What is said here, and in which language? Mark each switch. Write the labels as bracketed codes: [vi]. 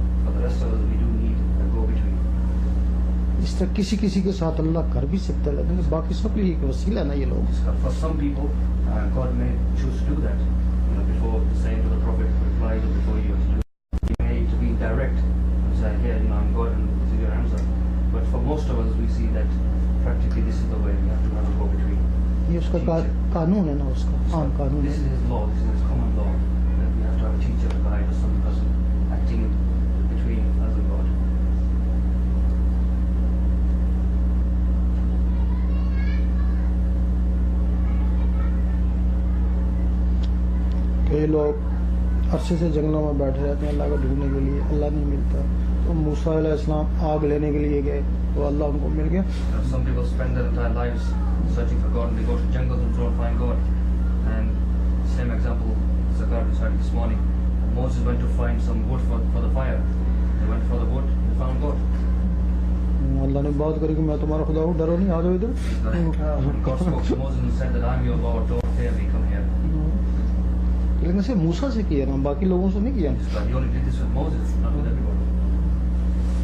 [en] For the rest of us, we do need a go-between. [hi] इस तरह किसी किसी के साथ अल्लाह कर भी सकता है, लेकिन बाकी सब लिए एक वसीला ना ये लोग. [en] For some people, God may choose to do that. Before the saint or the prophet replies, or before you may to be direct and say, "Here, I'm God, and this is your answer." But for most of us, we see that practically this is the way we have to have a go-between. [hi] ये उसका कानून है ना, उसका आम कानून [en] This [hi] है. [en] is his law. This is his common law that we have to have a teacher, a guide, or some person acting between us and God. [hi] कई लोग अरसे से जंगलों में बैठे रहते हैं अल्लाह को ढूंढने के लिए, अल्लाह नहीं मिलता. तो मूसा अलैहिस्सलाम आग लेने के लिए गए तो अल्लाह उनको मिल गया. [en] Some people spend their entire lives searching for God, and they go to jungles and try to find God. And same example, Zakar decided this morning. Moses went to find some wood for the fire. They went for the wood, they found God. [hi] अल्लाह ने बात करी कि मैं तुम्हारा खुदा हूँ, डरो नहीं, आ जाओ इधर. [en] God spoke to Moses and said that I'm your Lord, don't fear me, come here. [hi] लेकिन सिर्फ मूसा से किया ना, बाकी लोगों से नहीं किया. [en] But he only did this with Moses, not with everybody.